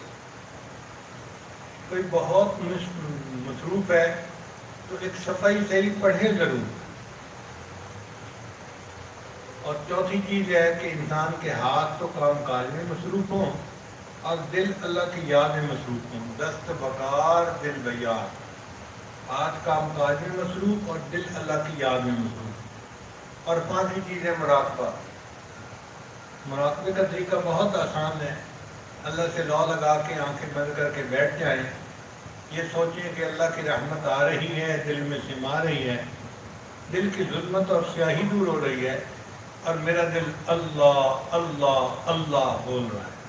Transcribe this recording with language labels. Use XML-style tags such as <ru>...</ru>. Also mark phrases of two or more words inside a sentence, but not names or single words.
<ur>کوئی بہت مصروف ہے تو ایک صفحہ صحیح پڑھے ضرور۔ اور چوتھی چیز ہے کہ انسان کے ہاتھ تو کام کاج میں مصروف ہوں اور دل اللہ کی یاد میں مصروف ہوں،</ur> <fa>دست بکار دل بیار،</fa> <ur>ہاتھ کام کاج میں مصروف اور دل اللہ کی یاد میں مصروف۔ اور پانچویں چیز ہے مراقبہ۔ مراقبے کا طریقہ بہت آسان ہے، اللہ سے لو لگا کے آنکھیں بند کر کے بیٹھ جائیں، یہ سوچیں کہ اللہ کی رحمت آ رہی ہے، دل میں سما رہی ہے، دل کی ظلمت اور سیاہی دور ہو رہی ہے اور میرا دل اللہ اللہ اللہ بول رہا ہے۔</ur>